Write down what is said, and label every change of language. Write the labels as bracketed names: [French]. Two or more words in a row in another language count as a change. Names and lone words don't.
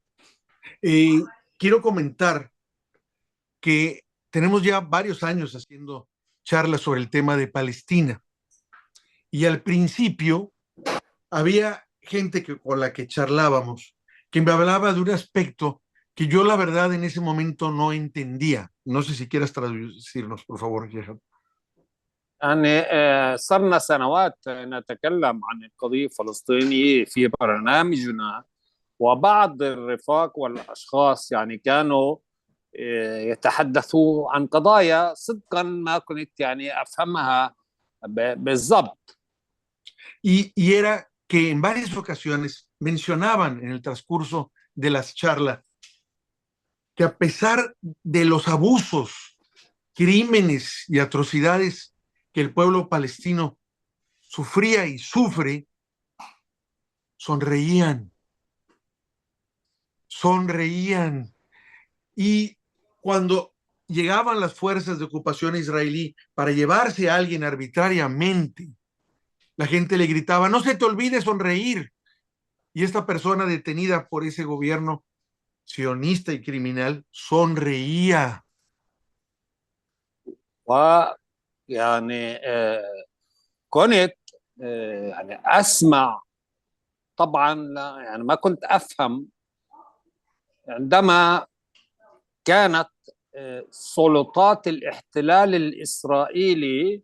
[Spanish] Quiero comentar que tenemos ya varios años haciendo charlas sobre el tema de Palestina. Y al principio había gente con la que charlábamos, que me hablaba de un aspecto que yo la verdad en ese momento no entendía. No sé si quieras traducirnos, por favor, Gerhard. [Arabic] يعني صرنا سنوات نتكلم عن القضية الفلسطينية في برنامجنا، وبعض الرفاق والأشخاص يعني كانوا يتحدثوا عن قضايا صدقا ما كنت يعني أفهمها بالضبط. [Spanish] Y era que en varias ocasiones mencionaban en el transcurso de las charlas que a pesar de los abusos, crímenes y atrocidades que el pueblo palestino sufría y sufre, sonreían. Y cuando llegaban las fuerzas de ocupación israelí para llevarse a alguien arbitrariamente, la gente le gritaba, no se te olvide sonreír. Y esta persona detenida por ese gobierno sionista y criminal sonreía. [Arabic] ويعني كنت يعني أسمع طبعا، يعني ما كنت أفهم عندما كانت سلطات الاحتلال الإسرائيلي